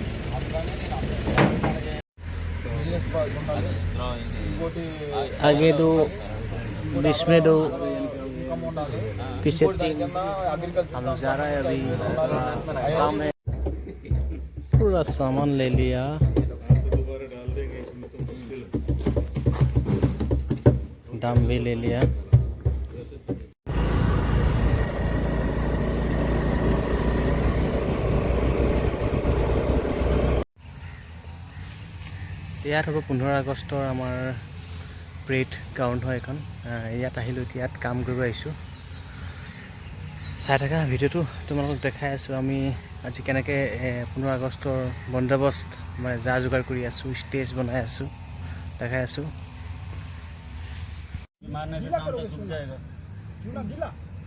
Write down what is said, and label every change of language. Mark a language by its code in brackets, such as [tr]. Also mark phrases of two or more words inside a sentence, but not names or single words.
[hi] आगे दो, बीच में दो, पीछे 3। हम लोग जा रहे हैं, अभी काम है। पूरा सामान ले लिया, दाम भी ले लिया। [as] ইয়াত হ'ব 15 আগষ্টৰ আমাৰ [en] parade ground [as] হয় এখন। ইয়াত আহিলোঁ, এতিয়া ইয়াত কাম কৰিব আহিছোঁ। চাই থকা ভিডিঅ'টো তোমালোকক দেখাই আছোঁ আমি আজি কেনেকৈ 15 আগষ্টৰ বন্দোবস্ত মানে যা যোগাৰ কৰি আছোঁ, ষ্টেজ বনাই আছোঁ, দেখাই আছোঁ।